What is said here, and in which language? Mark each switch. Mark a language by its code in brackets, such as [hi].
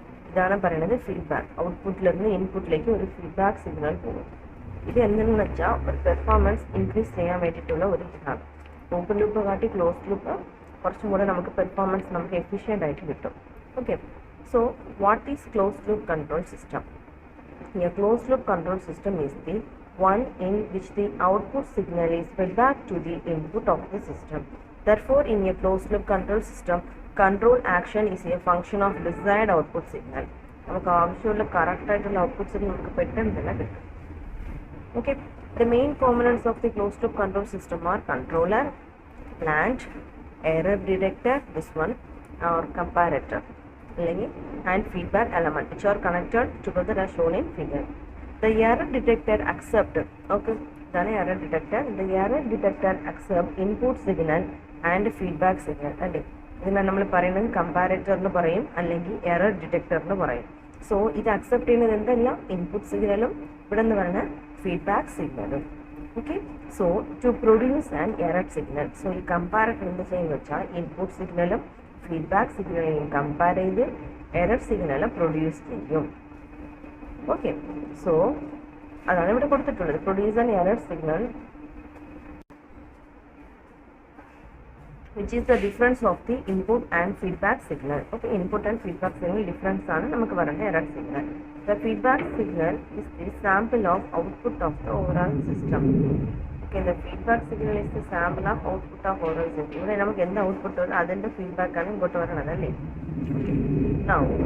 [ml] ഇതാണ് പറയുന്നത് ഫീഡ്ബാക്ക്. ഔട്ട്പുട്ടിൽ നിന്ന് ഇൻപുട്ടിലേക്ക് ഒരു ഫീഡ്ബാക്ക് സിഗ്നൽ പോകും. ഇത് എന്തെന്ന് വെച്ചാൽ ഒരു പെർഫോമൻസ് ഇൻക്രീസ് ചെയ്യാൻ വേണ്ടിയിട്ടുള്ള ഒരു ഇതാണ്. ഓപ്പൺ ലൂപ്പ് കാട്ടി ക്ലോസ് ലൂപ്പ് കുറച്ചും കൂടെ നമുക്ക് പെർഫോമൻസ് നമുക്ക് എഫിഷ്യൻ്റ് ആയിട്ട് കിട്ടും. [en] Okay, so what is close loop control system? A closed loop control system is the one in which the output signal is fed back to the input of the system. Therefore, in a closed loop control system, control action is a function of desired output signal. [ml] നമുക്ക് ആവശ്യമുള്ള correct ആയിട്ടുള്ള output signal നമുക്ക് പെട്ടെന്ന് തന്നെ കിട്ടും. [en] Okay, the main components of the closed loop control system are controller, plant, error detector, this one, or comparator, and feedback element, which are connected together as shown in figure. The error detector accept, okay, then error detector, the error detector accept input signal and feedback signal. [ml] അല്ലേ, ഇതിനെ നമ്മൾ പറയുന്നത് comparator എന്ന് പറയും, അല്ലെങ്കിൽ error detector എന്ന് പറയും. So ഇത് അക്സെപ്റ്റ് ചെയ്യുന്നത് എന്തല്ല, ഇൻപുട്ട് സിഗ്നലും ഇവിടെ എന്ന് പറയുന്നത് ഫീഡ്ബാക്ക് സിഗ്നലും. Okay, [en] So to produce an error signal. [ml] So ഈ കമ്പാരറ്റർ എന്ത് ചെയ്യുന്നത് വെച്ചാൽ ഇൻപുട്ട് സിഗ്നലും ഫീഡ്ബാക്ക് സിഗ്നലിനെയും കമ്പയർ ചെയ്ത് എറർ സിഗ്നൽ പ്രൊഡ്യൂസ് ചെയ്യും. ഓക്കെ, സോ അതാണ് ഇവിടെ കൊടുത്തിട്ടുള്ളത്. [en] Produce an error signal which is the difference of the input and feedback signal. Okay, input and feedback signal difference [ml] ആണ് നമുക്ക് പറയുന്ന [en] Error signal. The feedback signal is the sample of output of the overall system. Okay, the feedback signal is the sample of output of overall system. [ml] ഇവിടെ നമുക്ക് എന്ത് output വരും അതിൻ്റെ feedback ആണ് ഇങ്ങോട്ട് വരണത് അല്ലേ. Now